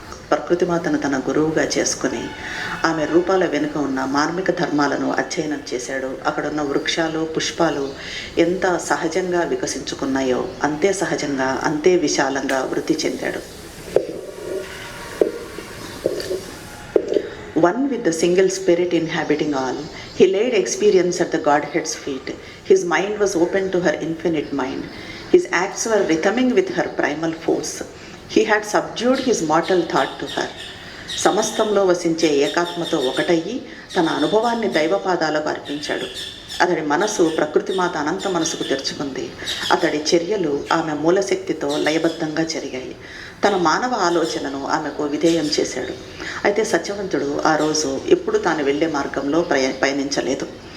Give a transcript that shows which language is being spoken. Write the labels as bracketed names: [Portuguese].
[Telugu] ప్రకృతిమాతను తన గురువుగా చేసుకుని ఆమె రూపాల వెనుక ఉన్న మార్మిక ధర్మాలను అధ్యయనం చేశాడు. అక్కడున్న వృక్షాలు, పుష్పాలు ఎంత సహజంగా వికసించుకున్నాయో అంతే సహజంగా, అంతే విశాలంగా వృద్ధి చెందాడు. [English] One with the single spirit inhabiting all, he laid experience at the Godhead's feet. His mind was open to her infinite mind. His acts were rhythmic with her primal force. He had subdued his mortal thought to her. [Telugu] సమస్తంలో వసించే ఏకాత్మతో ఒకటయ్యి తన అనుభవాన్ని దైవపాదాలకు అర్పించాడు. అతడి మనసు ప్రకృతిమాత అనంత మనసుకు తెరుచుకుంది. అతడి చర్యలు ఆమె మూలశక్తితో లయబద్ధంగా జరిగాయి. తన మానవ ఆలోచనను ఆమెకు విధేయం చేశాడు. అయితే సత్యవంతుడు ఆ రోజు ఎప్పుడు తాను వెళ్ళే మార్గంలో పయనించలేదు.